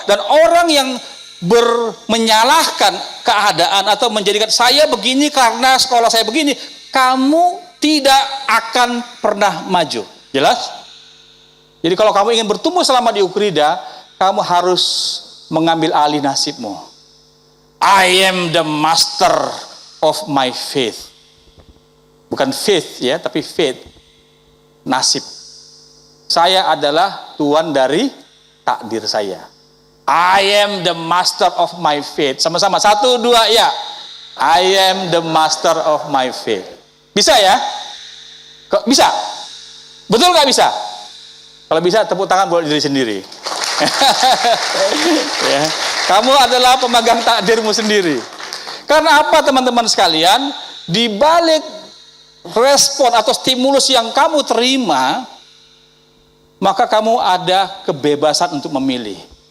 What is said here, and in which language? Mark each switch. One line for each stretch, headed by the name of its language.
Indonesian: Dan orang yang menyalahkan keadaan atau menjadikan saya begini karena sekolah saya begini, kamu tidak akan pernah maju. Jelas? Jadi kalau kamu ingin bertumbuh selama di Ukrida, kamu harus mengambil alih nasibmu.
English: I am the master of my faith.
Indonesian: Bukan faith ya, tapi faith. Nasib. Saya adalah tuan dari takdir saya.
English: I am the master of my faith.
Indonesian: Sama-sama, 1, 2 ya.
English: I am the master of my faith.
Indonesian: Bisa ya? Kok bisa? Betul nggak bisa? Kalau bisa tepuk tangan buat diri sendiri. Ya. Kamu adalah pemegang takdirmu sendiri. Karena apa teman-teman sekalian? Di balik respon atau stimulus yang kamu terima, maka kamu ada kebebasan untuk memilih.